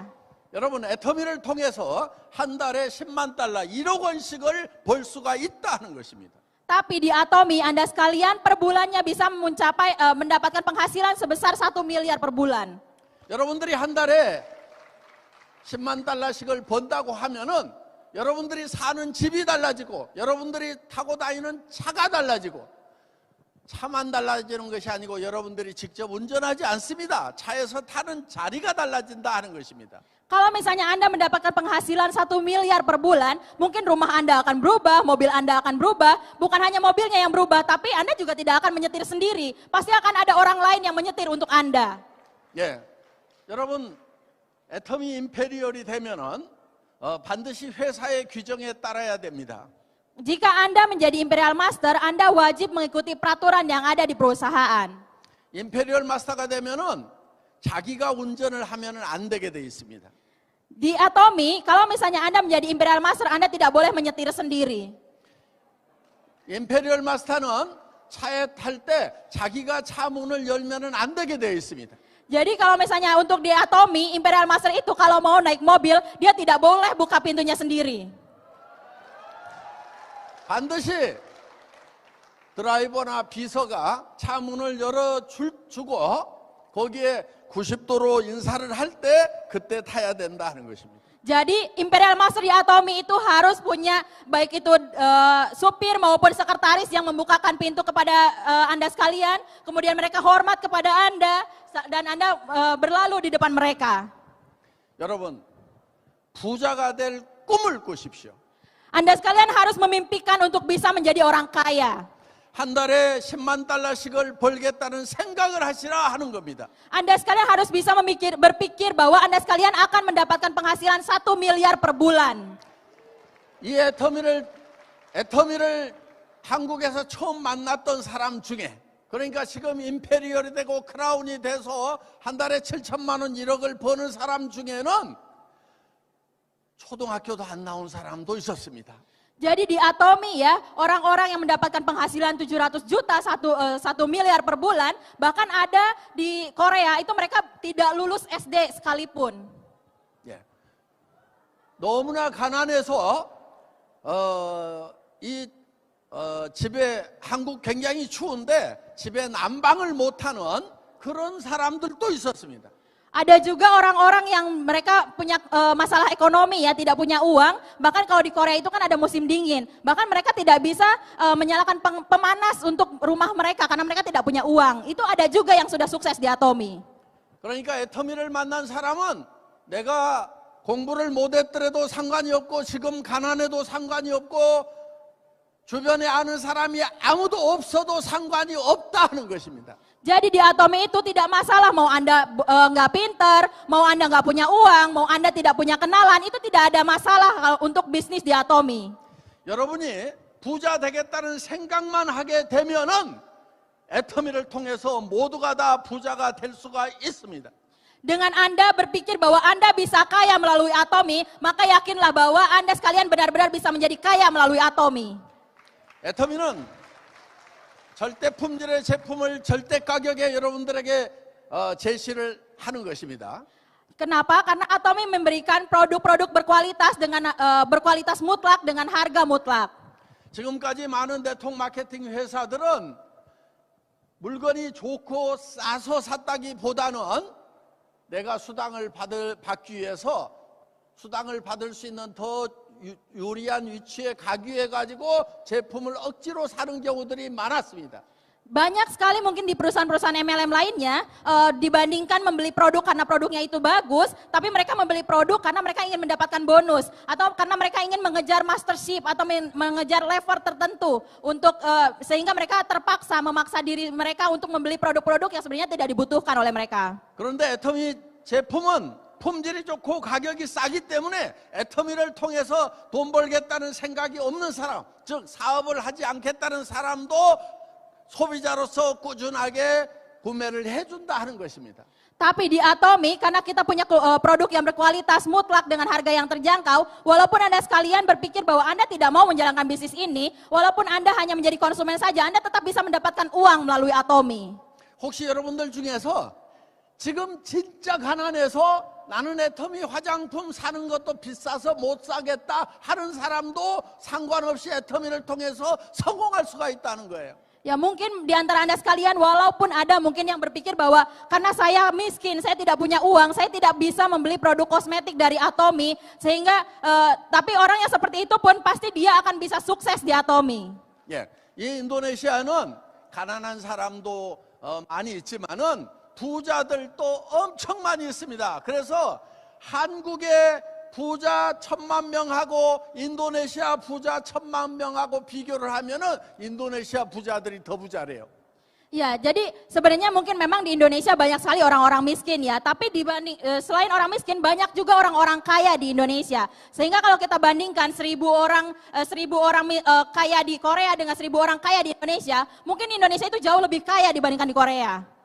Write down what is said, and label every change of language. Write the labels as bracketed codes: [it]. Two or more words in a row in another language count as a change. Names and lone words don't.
[ko] 여러분, 애터미를 통해서 한 달에 10만 달러, 1억 원씩을 벌 수가 있다는 것입니다. [id] Tapi di Atomy Anda sekalian per bulannya bisa mendapatkan penghasilan sebesar 1 miliar per bulan. [ko] 여러분들이 한 달에 10만 달러씩을 번다고 하면은 여러분들이 사는 집이 달라지고 여러분들이 타고 다니는 차가 달라지고, 차만 달라지는 것이 아니고 여러분들이 직접 운전하지 않습니다. 차에서 타는 자리가 달라진다 하는 것입니다. [id] Kalau misalnya Anda mendapatkan penghasilan 1 miliar per bulan, mungkin rumah Anda akan berubah, mobil Anda akan berubah. Bukan hanya mobilnya yang berubah, tapi Anda juga tidak akan menyetir sendiri. Pasti akan ada orang lain yang menyetir untuk Anda. [ko] 예, 여러분, 애터미 임페리얼이 되면은 반드시 회사의 규정에 따라야 됩니다. [id] Jika Anda menjadi Imperial Master, Anda wajib mengikuti peraturan yang ada di perusahaan. [ko] 임페리얼 마스터가 되면은 자기가 운전을 하면은 안 되게 돼 있습니다. [id] Di Atomy, kalau misalnya Anda menjadi Imperial Master, Anda tidak boleh menyetir sendiri. [ko] 임페리얼 마스터는 차에 탈 때 자기가 차 문을 열면은 안 되게 되어 있습니다. [id] Jadi kalau misalnya untuk di Atomy, Imperial Master itu kalau mau naik mobil, dia tidak boleh buka pintunya sendiri. [ko] 반드시 드라이버나 비서가 차 문을 열어주고 거기에 90도로 인사를 할 때 그때 타야 된다 하는 것입니다. [id] Jadi Imperial Master di Atomy itu harus punya baik itu supir maupun sekretaris yang membukakan pintu kepada Anda sekalian. Kemudian mereka hormat kepada Anda dan Anda berlalu di depan mereka. [ko] 여러분, 부자가 될 꿈을 꾸십시오. [id] Anda sekalian harus memimpikan untuk bisa menjadi orang kaya. [ko] 한 달에 10만 달러씩을 벌겠다는 생각을 하시라 하는 겁니다. [id] Anda sekalian harus bisa berpikir bahwa Anda sekalian akan mendapatkan penghasilan 1 miliar per bulan. [ko] 이 애터미를 한국에서 처음 만났던 사람 중에, 그러니까 지금 임페리얼이 되고 크라운이 돼서 한 달에 7천만 원 1억을 버는 사람 중에는 초등학교도 안 나온 사람도 있었습니다. [id] Jadi di Atomi ya, orang-orang yang mendapatkan penghasilan 700 juta, 1 miliar per bulan, bahkan ada di Korea itu mereka tidak lulus SD sekalipun. [ko] 예. 너무나 가난해서 집에 한국 굉장히 추운데 집에 난방을 못하는 그런 사람들도 있었습니다. [id] Ada juga orang-orang yang mereka punya masalah ekonomi ya, tidak punya uang. Bahkan kalau di Korea itu kan ada musim dingin. Bahkan mereka tidak bisa menyalakan pemanas untuk rumah mereka karena mereka tidak punya uang. Itu ada juga yang sudah sukses di Atomi. [ko] 그러니까 애터미를 만난 사람은 내가 공부를 못했더라도 상관이 없고 지금 가난해도 상관이 없고 주변에 아는 사람이 아무도 없어도 상관이 없다 하는 것입니다. [id] Jadi di Atomi itu tidak masalah mau Anda nggak pinter, mau Anda nggak punya uang, mau Anda tidak punya kenalan, itu tidak ada masalah untuk bisnis di Atomi. [ko] 여러분이 부자 되겠다는 생각만 하게 되면은 애터미를 통해서 모두가 다 부자가 될 수가 있습니다. [id] Dengan Anda berpikir bahwa Anda bisa kaya melalui Atomi, maka yakinlah bahwa Anda sekalian benar-benar bisa menjadi kaya melalui Atomi. [ko] 애터미는 절대 품질의 제품을 절대 가격에 여러분들에게 제시를 하는 것입니다. [id] Kenapa? Karena Atomi memberikan produk-produk berkualitas dengan berkualitas mutlak dengan harga mutlak. [ko] 지금까지 많은 네트워크 마케팅 회사들은 물건이 좋고 싸서 샀다기보다는 내가 수당을 받기 위해서 수당을 받을 수 있는 더 유리한 위치에 가기 위해 가지고 제품을 억지로 사는 경우들이 많았습니다. [id] Banyak sekali mungkin di perusahaan-perusahaan MLM lainnya dibandingkan membeli produk karena produknya itu bagus, tapi mereka membeli produk karena mereka ingin mendapatkan bonus atau karena mereka ingin mengejar mastership atau mengejar level tertentu untuk sehingga mereka terpaksa memaksa diri mereka untuk membeli produk-produk yang sebenarnya tidak dibutuhkan oleh mereka. [ko] 그런데 애터미 제품은 품질이 좋고 가격이 싸기 때문에 애터미를 통해서 돈 벌겠다는 생각이 없는 사람, 즉 사업을 하지 않겠다는 사람도 소비자로서 꾸준하게 구매를 해준다 하는 것입니다. [id] Tapi di Atomi, karena kita punya produk yang berkualitas mutlak dengan harga yang terjangkau, walaupun Anda sekalian berpikir bahwa Anda tidak mau menjalankan bisnis ini, walaupun Anda hanya menjadi konsumen saja, Anda tetap bisa mendapatkan uang melalui Atomi. [ko] 혹시 여러분들 중에서 지금 진짜 가난해서 나는 애터미 화장품 사는 것도 비싸서 못 사겠다 하는 사람도 상관없이 애터미를 통해서 성공할 수가 있다는 거예요. [id] Ya mungkin di antara Anda sekalian walaupun ada mungkin yang berpikir bahwa karena saya miskin, saya tidak punya uang, saya tidak bisa membeli produk kosmetik dari Atomi sehingga tapi orang yang seperti itu pun pasti dia akan bisa sukses di Atomi. [ko] 예, 이 인도네시아는 가난한 사람도 많이 있지만은 부자들도 엄청 많이 있습니다. 그래서 한국의 부자 1,000만 명하고 인도네시아 부자 1,000만 명하고 비교를 하면은 인도네시아 부자들이 더 부자래요. [id] Ya, jadi sebenarnya mungkin memang di Indonesia banyak sekali orang-orang miskin ya, tapi selain orang miskin banyak juga orang-orang kaya di Indonesia. Sehingga kalau kita bandingkan 1.000 orang kaya di Korea dengan 1.000 orang kaya di Indonesia, mungkin Indonesia itu jauh lebih kaya dibandingkan di Korea.